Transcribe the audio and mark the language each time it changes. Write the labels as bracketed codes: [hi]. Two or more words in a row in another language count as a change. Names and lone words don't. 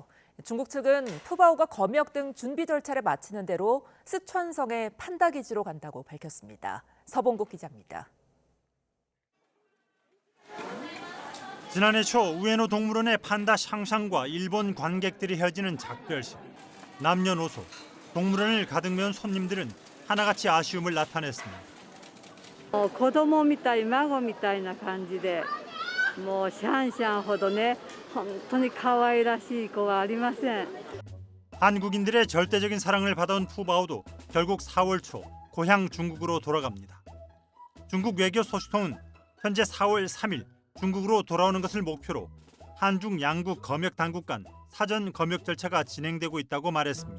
[ko] 중국 측은 푸바오가 검역 등 준비 절차를 마치는 대로 스촨성의 판다 기지로 간다고 밝혔습니다. 서봉국 기자입니다. 지난해 초 우에노 동물원의 판다 샹샹과 일본 관객들이 혀지는 작별식. 남녀노소, 동물원을 가득 메운 손님들은 하나같이 아쉬움을 나타냈습니다. [ja] 子供みたい孫みたいな感じでもうシャンシャンほどね本当に可愛らしい子はありません. [ko] 한국인들의 절대적인 사랑을 받아온 푸바오도 결국 4월 초 고향 중국으로 돌아갑니다. 중국 외교 소식통은 현재 4월 3일 중국으로 돌아오는 것을 목표로 한중 양국 검역 당국 간 사전 검역 절차가 진행되고 있다고 말했습니다.